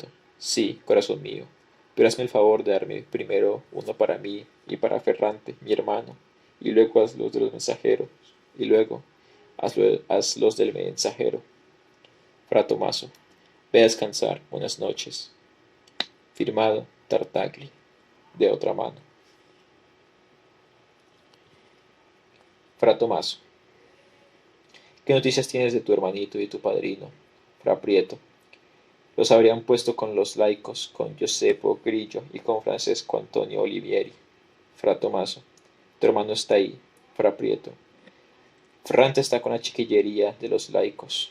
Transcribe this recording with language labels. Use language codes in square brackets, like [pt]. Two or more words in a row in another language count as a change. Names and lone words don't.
[es] Sí, corazón mío, pero hazme el favor de darme primero uno para mí y para Ferrante, mi hermano, y luego haz los de los mensajeros, y luego haz los del mensajero. Fra Tommaso. Ve a descansar. Buenas noches. Firmado Tartagli. De otra mano. Fra Tommaso. ¿Qué noticias tienes de tu hermanito y de tu padrino? Fra Prieto. Los habrían puesto con los laicos, con Giuseppe Grillo y con Francesco Antonio Olivieri. Fra Tommaso, tu hermano está ahí. Fra Prieto, Frante está con la chiquillería de los laicos.